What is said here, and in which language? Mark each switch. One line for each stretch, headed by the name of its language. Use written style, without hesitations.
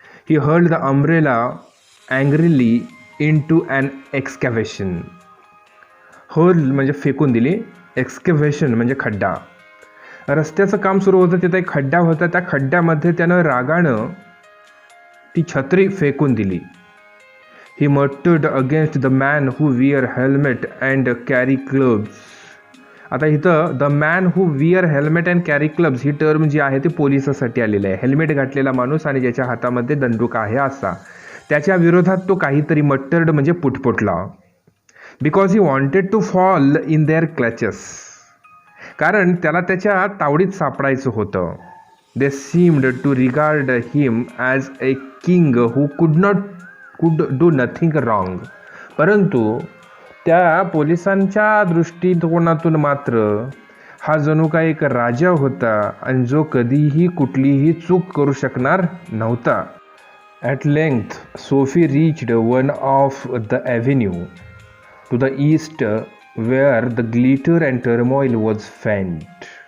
English: He hurled the umbrella angrily into an excavation.
Marathi: Hurl म्हणजे फेकून दिली, एक्सकॅव्हेशन म्हणजे खड्डा. रस्त्याचं काम सुरू होतं, तिथं एक खड्डा होता. त्या खड्ड्यामध्ये त्यानं रागानं ती छत्री फेकून दिली.
English: He muttered against the man who wear helmet and carry clubs.
Marathi: आता इथं
English: the man who wear helmet and carry clubs
Marathi: he term जी आहे ती पोलिसासाठी आलेली आहे. हेल्मेट घातलेला माणूस आणि ज्याच्या हातामध्ये दंडुका आहे असा. त्याच्या विरोधात तो काहीतरी मट्टर्ड म्हणजे पुटपुटला.
English: Because he wanted to fall in their clutches.
Marathi: कारण त्याला त्याच्या तावडीत सापडायचं होतं.
English: They seemed to regard him as a king who could do nothing wrong.
Marathi: परंतु त्या पोलिसांच्या दृष्टिकोनातून मात्र हा जणू काही एक राजा होता आणि जो कधीही कुठलीही चूक करू शकणार नव्हता.
English: At length Sophie reached one of the avenue to the east where the glitter and turmoil was faint.